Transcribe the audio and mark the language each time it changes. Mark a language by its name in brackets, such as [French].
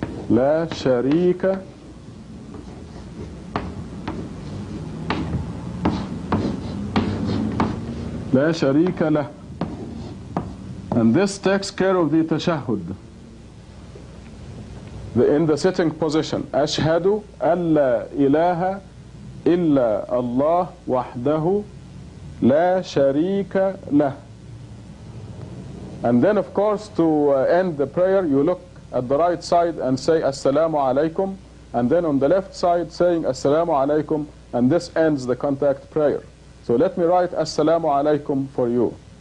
[Arabic] لا شريك لا شريك له. [English] And this takes care of the tashahhud. In the sitting position, [Arabic] أشهد أن لا إله إلا الله وحده لا شريك له. [English] And then of course to end the prayer, you look at the right side and say Assalamu alaikum, and then on the left side saying Assalamu alaikum, and this ends the contact prayer. So let me write Assalamu alaikum for you.